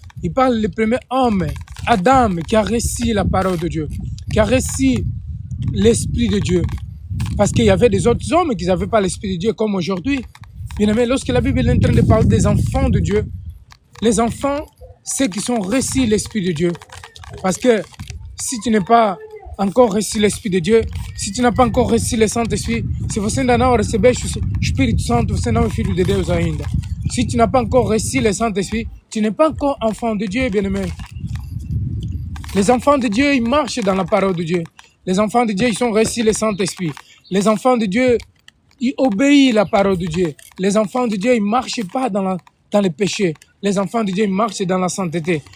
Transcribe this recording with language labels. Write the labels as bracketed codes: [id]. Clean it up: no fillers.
[fr] Il parle du premier homme, Adam, qui a reçu la parole de Dieu, qui a reçu l'Esprit de Dieu. Parce qu'il y avait des autres hommes qui n'avaient pas l'Esprit de Dieu comme aujourd'hui. Bien aimé, lorsque la Bible est en train de parler des enfants de Dieu, les enfants, ceux qui sont reçus l'Esprit de Dieu. Parce que si tu n'es pas encore reçu l'Esprit de Dieu, si tu n'as pas encore reçu le Saint-Esprit, [pt] se você ainda não receber o Espírito Santo, você não é filho de Deus ainda. [fr] Si tu n'as pas encore reçu le Saint-Esprit, tu n'es pas encore enfant de Dieu, bien-aimé. Les enfants de Dieu, ils marchent dans la parole de Dieu. Les enfants de Dieu, ils sont reçus le Saint-Esprit. Les enfants de Dieu, ils obéissent la parole de Dieu. Les enfants de Dieu, ils ne marchent pas dans le péché. Les enfants de Dieu, ils marchent dans la sainteté.